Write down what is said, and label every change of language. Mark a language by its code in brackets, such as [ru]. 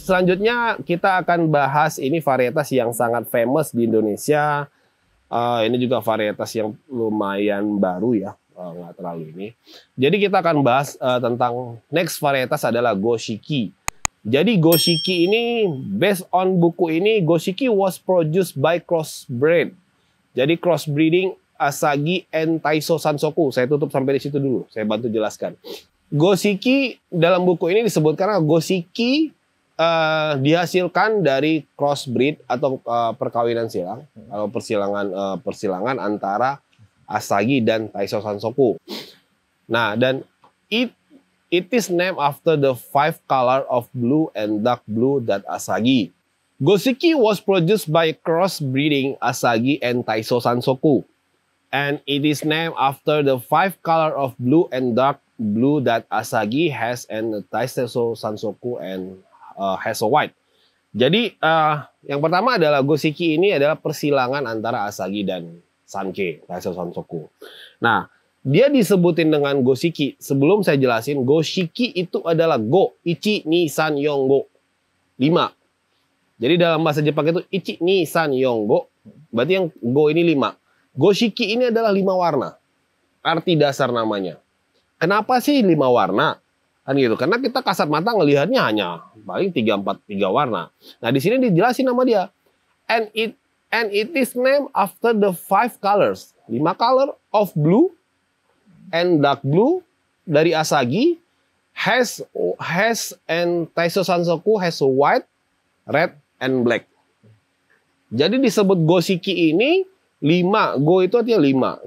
[id] Selanjutnya kita akan bahas ini varietas yang sangat famous di Indonesia. Ini juga varietas yang lumayan baru ya, nggak terlalu ini. Jadi kita akan bahas tentang next varietas adalah Goshiki. Jadi Goshiki ini [en] based on [id] buku ini, [en] Goshiki was produced by crossbreed. [id] Jadi crossbreeding Asagi and Taiso Sansoku. Saya tutup sampai di situ dulu. Saya bantu jelaskan. Goshiki dalam buku ini disebutkan Goshiki dihasilkan dari crossbreed atau perkawinan silang atau persilangan antara Asagi dan Taiso Sansoku. Nah, dan [en] it is named after the 5 color of blue and dark blue that Asagi. Goshiki was produced by crossbreeding Asagi and Taiso Sansoku, and it is named after the 5 color of blue and dark blue that Asagi has and Taiso Sansoku and has a white. [id] Jadi yang pertama adalah Goshiki ini adalah persilangan antara Asagi dan Sanke, Taiso Sansoku. Nah, dia disebutin dengan Goshiki. Sebelum saya jelasin, Goshiki itu adalah Go, Ichi, Ni, San, Yong, Go. 5. Jadi dalam bahasa Jepang itu Ichi, Ni, San, Yong, Go. Berarti yang Go ini 5. Goshiki ini adalah 5 warna. Arti dasar namanya. Kenapa sih 5 warna? Kan gitu. Karena kita kasat mata ngelihatnya hanya paling 3 warna. Nah, di sini dijelasin nama dia. [en] And it is named after the 5 colors. 5 color of blue and dark blue dari Asagi has and Taiso Sansoku has white, red and black. [id] Jadi disebut Goshiki ini 5, Go itu artinya 5.